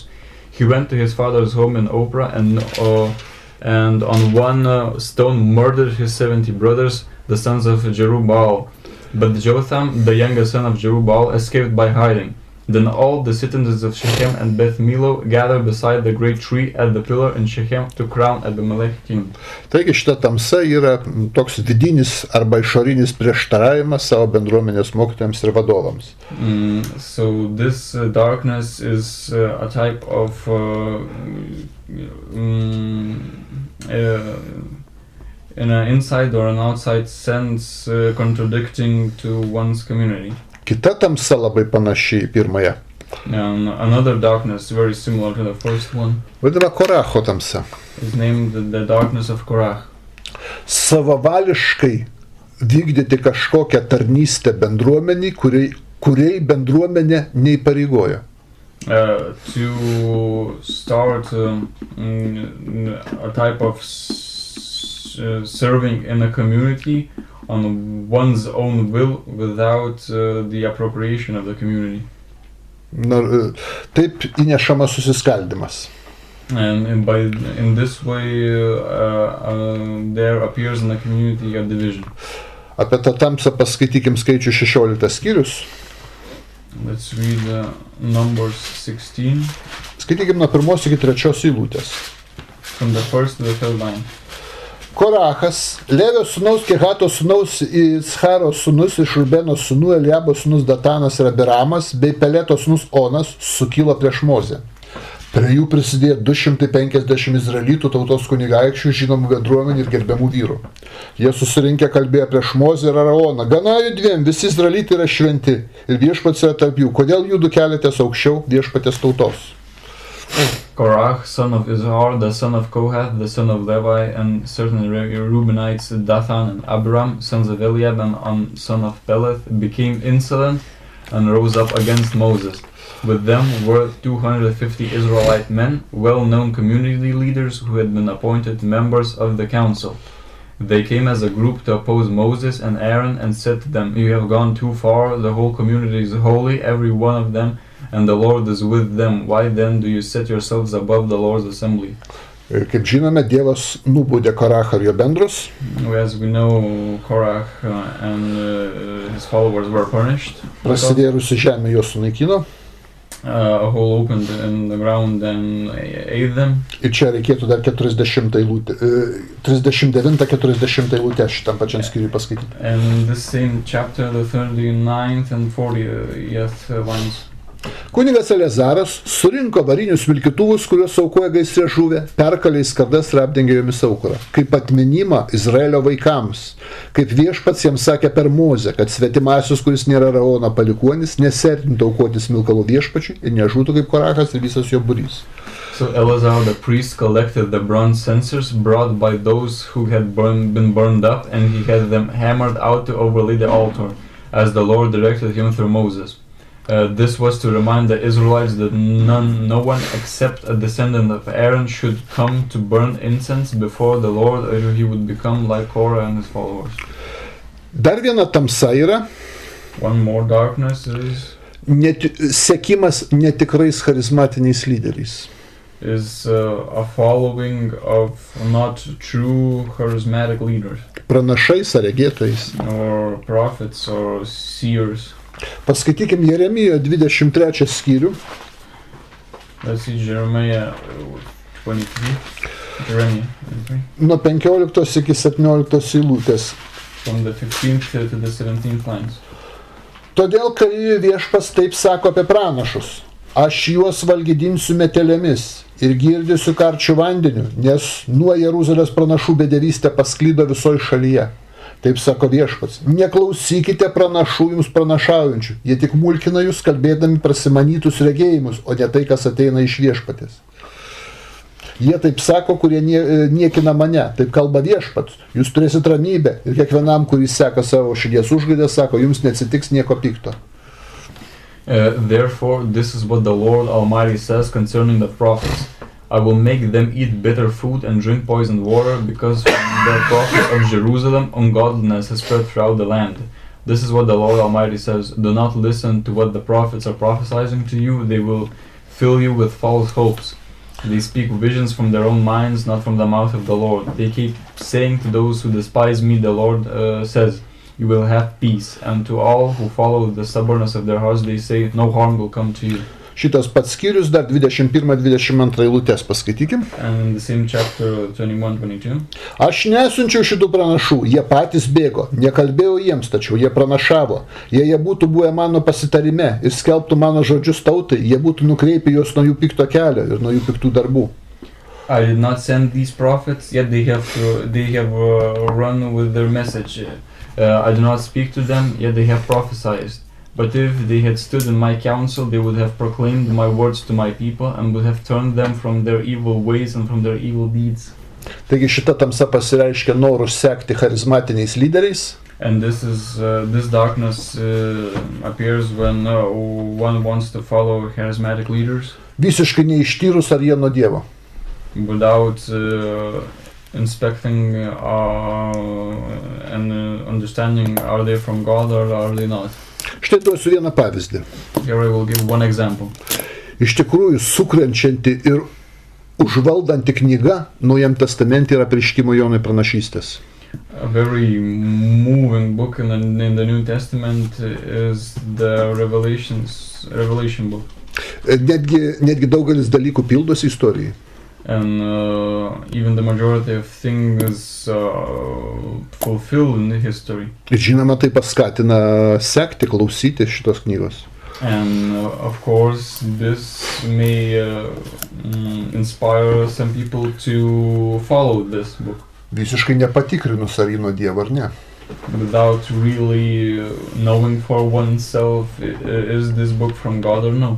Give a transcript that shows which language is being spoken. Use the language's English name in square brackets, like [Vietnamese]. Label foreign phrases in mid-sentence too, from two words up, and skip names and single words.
[English] He went to his father's home in Ophrah and on one stone murdered his 70 brothers, the sons of Jerubbaal. But Jotham, the youngest son of Jerubbaal, escaped by hiding. Then all the citizens of Shechem and Beth Milo gathered beside the great tree at the pillar in Shechem to crown Abimelech king. [Lithuanian] Taigi šita tamsa yra toks vidinis arba išorinis prieštaravimas savo bendruomenės mokytojams ir vadovams. [English] So this darkness is a type of in an inside or an outside sense contradicting to one's community. [Lithuanian] Kita tamsa labai panaši į pirmąją. [English] Another darkness very similar to the first one. [Lithuanian] Vadinama Koracho tamsa. [English] Is named the darkness of Korach. [Lithuanian] Savavališkai vykdyti kažkokią tarnystę bendruomeniai, kuriai bendruomenė neįpareigojo. [English] To start a type of serving in a community on one's own will without the appropriation of the community. [Lithuanian] Taip įnešamas susiskaldimas. [English] And in this way there appears in the community a division. [Lithuanian] Apie tą tamsą paskaitykim skaičių 16 skyrius. [English] Let's read Numbers 16. [Lithuanian] Skaitykim nuo 1 iki 3 eilutės. [English] From the first to the third line. [Lithuanian] Korachas, Levio sūnaus, Kehato sūnaus, Ischaro sūnus, iš Rubeno sūnų, Eliabo sūnus Datanas ir Abiramas, bei Peleto sūnus Onas sukilo prieš Mozę. Prie jų prisidėjo 250 izraelitų tautos kunigaikščių, žinomų bendruomenių ir gerbiamų vyrų. Jie susirinkę kalbėjo prieš Mozę ir Araoną: gana judviem, visi izraelitai yra šventi ir viešpats yra tarp jų. Kodėl judu keliatės aukščiau viešpatės tautos? [English] Korach, son of Izhar, the son of Kohath, the son of Levi, and certain Reubenites, Dathan and Abiram, sons of Eliab and son of Peleth, became insolent and rose up against Moses. With them were 250 Israelite men, well-known community leaders who had been appointed members of the council. They came as a group to oppose Moses and Aaron and said to them, "You have gone too far, the whole community is holy, every one of them, and the Lord is with them. Why then do you set yourselves above the Lord's assembly?" [Lithuanian] Kaip žinome, Dievas nubaudė Korachą ir jo bendrus. [English] As we know, Korach and his followers were punished. [Lithuanian] Prasidėrusi žemė juos sunaikino. [English] A hole opened in the ground and ate them. [Lithuanian] Ir čia reikėtų dar 39-40 eilutę šitam pačiam skyriui paskaityti. [English] And this same chapter, the 39th and 40th lines. [Lithuanian] Kunigas Elezaras surinko varinius vilkituvus, kuriuos aukoja gaisre žuvę, perkalė į skardas ir apdengė jomis aukurą. Kaip atminimą Izraelio vaikams, kaip viešpats jiems sakė per Mozę, kad svetimasius, kuris nėra Araono palikuonis, nesertintų aukotis smilkalų viešpačiui ir nežūtų kaip Korachas ir visas jo būrys. [English] So Eleazar the priest collected the bronze censers brought by those who had been burned up, and he had them hammered out to overlay the altar, as the Lord directed him through Moses. This was to remind the Israelites that no one except a descendant of Aaron should come to burn incense before the Lord, or he would become like Korah and his followers. [Lithuanian] Dar viena tamsa yra [English] One more darkness is [Lithuanian] sekimas netikrais charizmatiniais lyderiais. [English] A following of not true charismatic leaders, [Lithuanian] Pranašais ar regėtojais. [English] or prophets or seers. [Lithuanian] Paskaitykim Jeremijo 23 skyrių. [English] Let's see Jeremiah 23. Jeremiah 23. [Lithuanian] Nuo 15 iki 17 eilutės. [English] From the 15th to the 17th lines. [Lithuanian] Todėl, kai viešpas taip sako apie pranašus, aš juos valgydinsiu metelėmis ir girdysiu karčių vandeniu, nes nuo Jeruzalės pranašų bedevystė pasklydo visoje šalyje. Taip sako viešpats, neklausykite pranašų jums pranašaujančių, jie tik mulkina jūs kalbėdami prasimanytus regėjimus, o ne tai, kas ateina iš viešpatės. Jie taip sako, kurie niekina mane, taip kalba viešpats, jūs turėsit ramybę ir kiekvienam, kuris seka savo širdies užgaidą, sako, jums neatsitiks nieko pikto. [English] Therefore, this is what the Lord Almighty says concerning the prophets. I will make them eat bitter food and drink poisoned water, because from the prophets of Jerusalem ungodliness has spread throughout the land. This is what the Lord Almighty says. Do not listen to what the prophets are prophesying to you. They will fill you with false hopes. They speak visions from their own minds, not from the mouth of the Lord. They keep saying to those who despise me, the Lord says, you will have peace. And to all who follow the stubbornness of their hearts, they say, no harm will come to you. [Lithuanian] Šitas pats skyrius, dar 21-22 eilutės paskaitykim. [English] And in the same chapter 21-22. [Lithuanian] Aš nesiunčiau šitų pranašų, jie patys bėgo, nekalbėjau jiems, tačiau jie pranašavo. Jei jie būtų buvę mano pasitarime ir skelbtų mano žodžius tautai, jie būtų nukreipę juos nuo jų pikto kelio ir nuo jų piktų darbų. [English] I did not send these prophets, yet they have run with their message. I do not speak to them, yet they have prophesied. But if they had stood in my counsel, they would have proclaimed my words to my people and would have turned them from their evil ways and from their evil deeds. [Lithuanian] Taigi šita tamsa pasireiškia norus sekti charizmatiniais lyderiais. [English] And this darkness appears when one wants to follow charismatic leaders. [Lithuanian] Visiškai neištyrus, ar jie nuo Dievo. [English] Without inspecting and understanding, are they from God or are they not? [Lithuanian] Štai duosiu vieną pavyzdį. [English] Here I will give one example. [Lithuanian] Iš tikrųjų, sukrenčianti ir užvaldanti knyga Naujam testamente yra Apreiškimo Jonui pranašystės. [English] A very moving book in the New Testament is the Revelation book. [Lithuanian] Netgi daugelis dalykų pildosi istorijai. [English] And even the majority of things fulfill in the history. [Lithuanian] Ir žinoma, tai paskatina sekti, klausyti šitos knygos. [English] And of course, this may inspire some people to follow this book. [Lithuanian] Visiškai nepatikrinus, ar jį nuo Dievo ar ne. [English] Without really knowing for oneself, is this book from God or no?